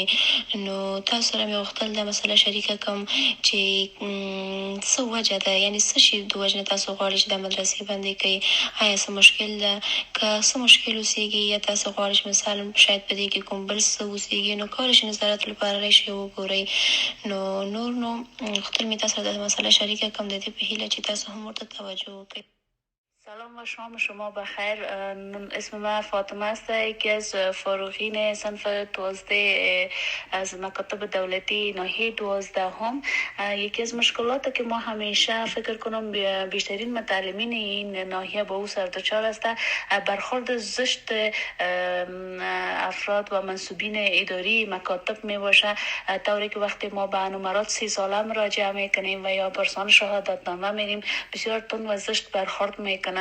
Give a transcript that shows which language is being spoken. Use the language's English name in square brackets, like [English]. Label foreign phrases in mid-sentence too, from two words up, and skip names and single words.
[Pashto] نو تاسو سره مې غوښتل دا مسله شریکه کړم چې څه وجه ده، یعنې څه شي د وجې نه تاسو غواړئ چې دا مدرسې بندې کړئ. آیا څه مشکل ده؟ که څه مشکل اوسېږي یا تاسو غواړئ چې مثلا شاید په دې کې کوم بل څه اوسېږي نو کولی شئ نظارت لپاره راشئ وګورئ. نو نور غوښتل مې تاسو سره دا مسله شریکه کړم د دې په هیله چې تاسو هم ورته توجه وکړئ. [Persian] سلام و شام شما بخیر. اسم من فاطمه است، یکی از فارغین صنف 12 از مکاتب دولتی ناحیه 12 هم. یکی از مشکلاتی که ما همیشه فکر کنم بیشترین متعلمین این ناحیه با او سر دچار است برخورد زشت افراد و منصوبین اداری مکاتب می باشه، طوری که وقتی ما به نمرات 30 ساله مراجعه میکنیم و یا پرسان شهادتنامه میریم بسیار تند و زشت برخورد میکنن.